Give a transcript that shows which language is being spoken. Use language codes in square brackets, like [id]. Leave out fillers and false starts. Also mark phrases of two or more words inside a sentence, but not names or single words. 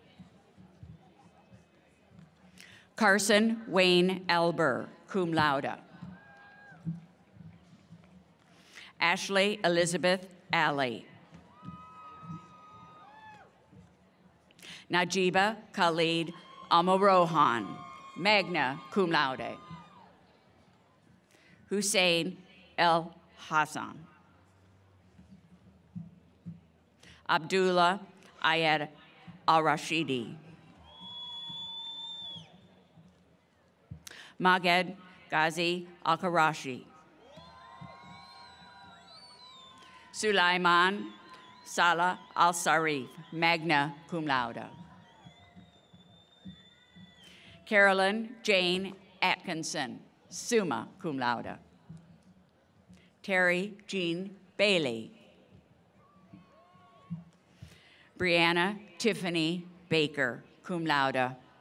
[en] Carson Wayne Elber, [la] cum laude. [en] Ashley Elizabeth Alley. Najiba Khalid Amorohan, [la] magna cum laude. [en] Hussein El Hassan. Abdullah Ayed Al-Rashidi. Maged Ghazi Al-Karashi. Sulaiman Salah Al-Sarif, [la] magna cum laude. [en] Carolyn Jane Atkinson, [la] summa cum laude. [en] Terry Jean Bailey. Brianna Tiffany Baker, [la] cum laude.